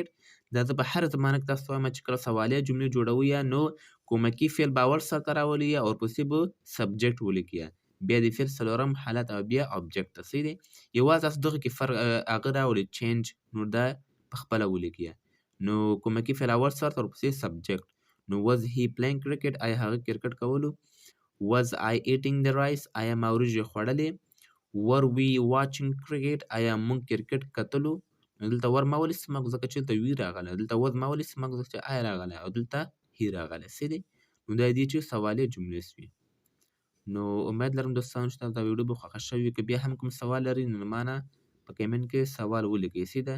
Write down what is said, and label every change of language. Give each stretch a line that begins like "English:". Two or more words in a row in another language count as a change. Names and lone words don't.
Pashto: دا زه په هر زمانه کې تاسو ته وایم چې کله سوالیه جملې جوړوئ نو کومکي فعل به اول سرته راولئ او ورپسې به سبجیکټ ولیکئ بیا د فعل څلورم حالت او بیا object ته صحیح دی. یوازې تاسو دغه کې فرق هغه راولئ چینج نو دا په خپله ولیکئ. نو کومکي فعل اول سرته ورپسې سبجیکټ. نو
English: was he playing cricket
Pashto: آیا هغه کرکټ کولو.
English: was I eating the rice
Pashto: آیا ما وریجې خوړلې.
English: were we watching cricket
Pashto: آیا موږ کرکټ کتلو. نو دلته ور ما ولې استعمال کړو ځکه چې دلته وي راغلی. دلته was ما ولې استعمال کړو ځکه چې آی راغلی او دلته هی راغلی صحیح دی. نو دا دې چې سوالیه جملې شوې. نو امید لرم دوستانو چې تاسو دا ویډیو به خوښه شوې وي. که بیا هم کوم سوال لرئ نو ما نه په کمنټ کې سوال ولیکئ صحیح ده.